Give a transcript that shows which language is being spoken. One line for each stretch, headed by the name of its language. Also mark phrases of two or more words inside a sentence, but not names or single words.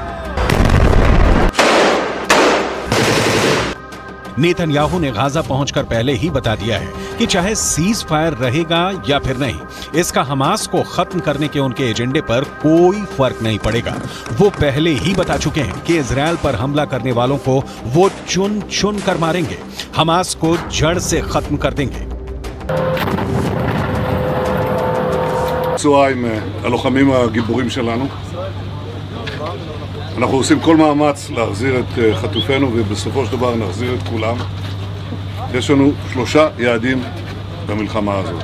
Hindi: नेतन्याहू ने गाजा पहुंचकर पहले ही बता दिया है कि चाहे
English: ceasefire
Hindi: रहेगा या फिर नहीं, इसका हमास को खत्म करने के उनके एजेंडे पर कोई फर्क नहीं पड़ेगा। वो पहले ही बता चुके हैं कि इजरायल पर हमला करने वालों को वो चुन चुन कर मारेंगे, हमास को जड़ से खत्म कर देंगे।
Hebrew: עם הלוחמים הגיבורים שלנו. אנחנו עושים כל מאמץ להחזיר את חטופינו ובסופו של דבר נחזיר את כולם. יש לנו 3 יעדים במלחמה הזאת.